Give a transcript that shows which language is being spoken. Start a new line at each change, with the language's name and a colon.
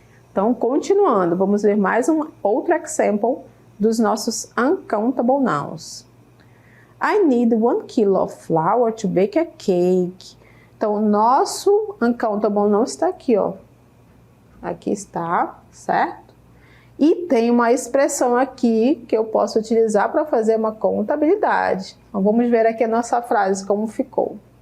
Portuguese: Então, continuando, vamos ver mais outro example dos nossos uncountable nouns.
English: I need 1 kilo of flour to bake a cake.
Portuguese: Então, o nosso uncountable noun está aqui, ó. Aqui está, certo? E tem uma expressão aqui que eu posso utilizar para fazer uma contabilidade. Então, vamos ver aqui a nossa frase, como ficou.